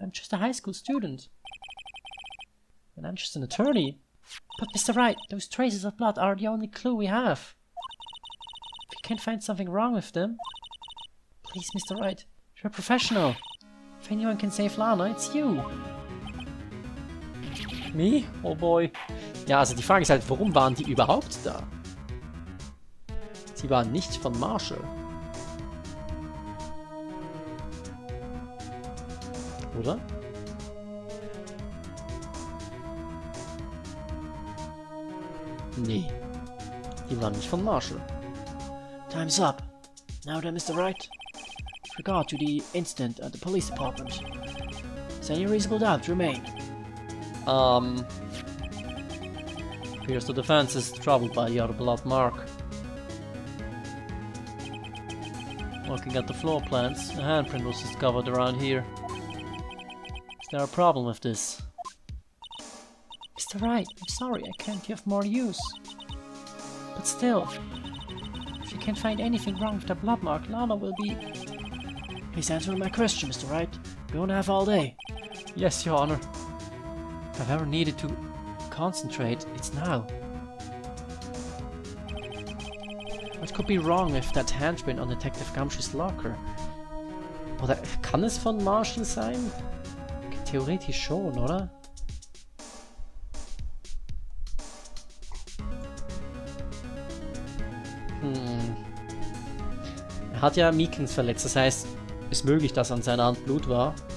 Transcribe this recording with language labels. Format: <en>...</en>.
<en>I'm just a high school student. And I'm just an attorney. But Mr. Wright, those traces of blood are the only clue we have. If you can't find something wrong with them... Please, Mr. Wright, you're a professional. If anyone can save Lana, it's you. Me? Oh boy.</en> <de>Ja, also die Frage ist halt, warum waren die überhaupt da? Sie waren nicht von Marshall. Oder? Nee. Die waren nicht von Marshall.</de> <en>Time's up. Now then, Mr. Wright. With regard to the incident at the police department, does any reasonable doubt remain? Appears the defense is troubled by the other blood mark. Looking at the floor plans, a handprint was discovered around here. Is there a problem with this? Mr. Wright, I'm sorry, I can't give more use. But still, if you can't find anything wrong with the blood mark, Lana will be... Please answer my question, Mr. Wright. We won't have all day. Yes, Your Honor. If I've ever needed to concentrate, it's now. What could be wrong with that handprint on Detective Gumshoe's locker?</en> <de>Oder kann es von Marshall sein? Theoretisch schon, oder? Er hat ja Meekins verletzt, das heißt, es ist möglich, dass an seiner Hand Blut war.</de>